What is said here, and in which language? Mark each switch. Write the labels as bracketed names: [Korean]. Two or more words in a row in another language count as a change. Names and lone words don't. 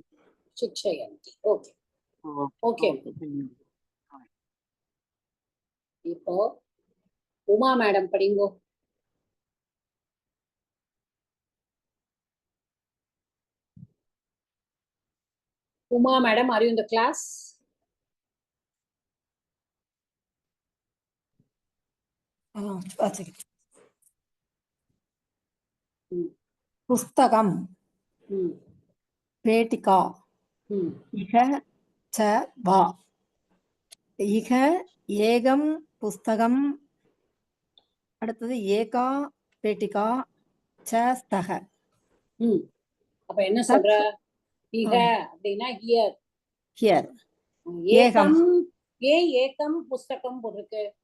[Tamil] சிக்ஷயந்தி. ஓகே. ஓகே. இப்போ உமா மேடம் படிங்கோ. உமா மேடம், [English] are you in the class? [Sanskrit] पुस्तकं पेटिका इह च वा इह एकं पुस्तकं அடுத்தது एका पेटिका च स्तक. [Tamil] அப்ப என்ன சொல்ற? இக அப்படின்னா ஹியர். ஹியர். ஏகம். [Sanskrit] एकं पुस्तकं [Tamil] போட்டிருக்கு.